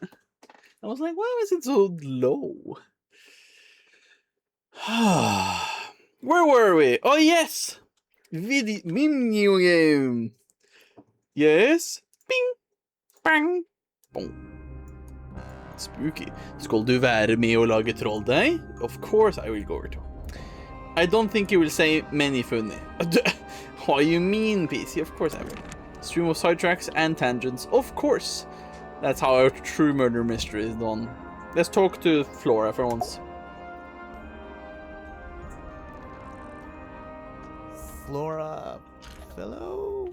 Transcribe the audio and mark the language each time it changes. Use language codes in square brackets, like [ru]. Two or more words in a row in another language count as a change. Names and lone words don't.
[en] I was like, why is it so low? Where were we? Oh, yes! Video game. Yes. Bing. Bang. Boom. Spooky. [no] Skal du være med og lage trolldeig? [en] Of course I will go over to. I don't think you will say many funny. What you mean, PC? Of course I will. Stream of sidetracks and tangents. Of course. That's how our true murder mystery is done. Let's talk to Flora for once. Flora fellow?